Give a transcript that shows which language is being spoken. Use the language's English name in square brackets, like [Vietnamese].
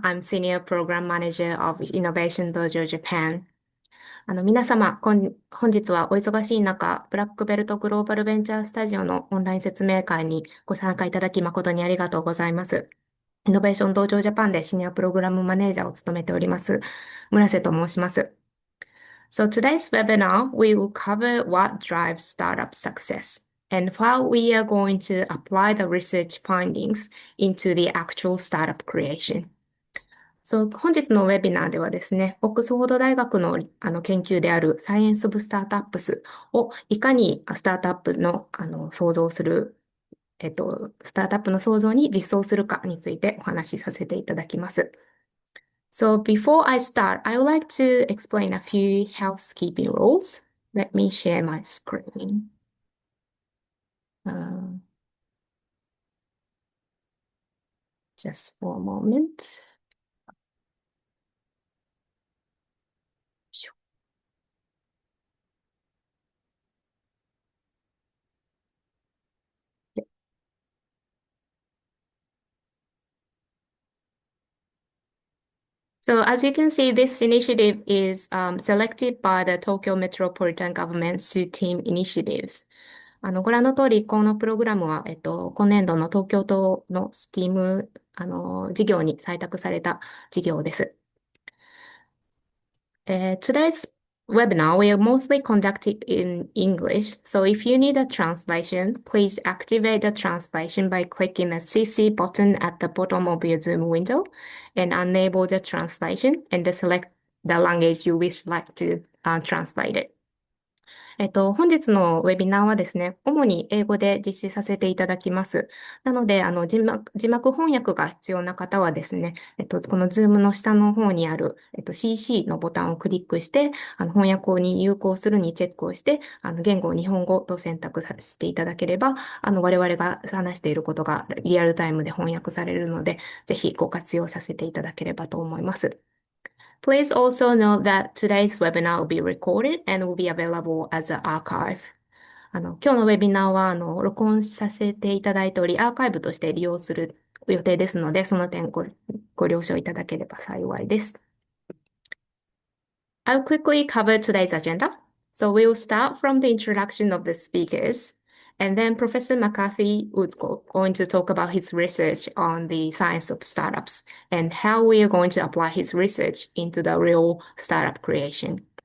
[English] I'm Senior Program Manager of Innovation Dojo Japan. [Japanese] 皆様、本日はお忙しい中、ブラックベルトグローバルベンチャースタジオのオンライン説明会にご参加いただき誠にありがとうございます。イノベーション道場ジャパンでシニアプログラムマネージャーを務めております、村瀬と申します。 [English] So today's webinar, we will cover what drives startup success and how we are going to apply the research findings into the actual startup creation. [Japanese] 本日のウェビナーではですね、オックスフォード大学の、研究であるサイエンス・オブ・スタートアップスをいかにスタートアップの、創造する、スタートアップの創造に実装するかについてお話しさせていただきます。 [English] So before I start, I would like to explain a few housekeeping rules. Let me share my screen. Just for a moment. So as you can see, this initiative is selected by the Tokyo Metropolitan Government SUTEAM initiatives. [Japanese] ご覧の通り、このプログラムは、今年度の東京都の STEAM 事業に採択された事業です。 [English] Today's webinar will mostly conduct it in English. So if you need a translation, please activate the translation by clicking the CC button at the bottom of your Zoom window and enable the translation and select the language you wish like to translate it. [Japanese] 本日のウェビナーはですね、主に英語で実施させていただきます。なので、字幕翻訳が必要な方はですね、この Zoom の下の方にある、CC のボタンをクリックして、翻訳に有効するにチェックをして、言語を日本語と選択させていただければ、我々が話していることがリアルタイムで翻訳されるので、ぜひご活用させていただければと思います。 [English] Please also note that today's webinar will be recorded and will be available as an archive. [Japanese] 今日のウェビナーは、録音させていただいており、アーカイブとして利用する予定ですので、その点ご了承いただければ幸いです。 [English] I'll quickly cover today's agenda. So we'll start from the introduction of the speakers. And then Professor McCarthy was going to talk about his research on the science of startups and how we are going to apply his research into the real startup creation.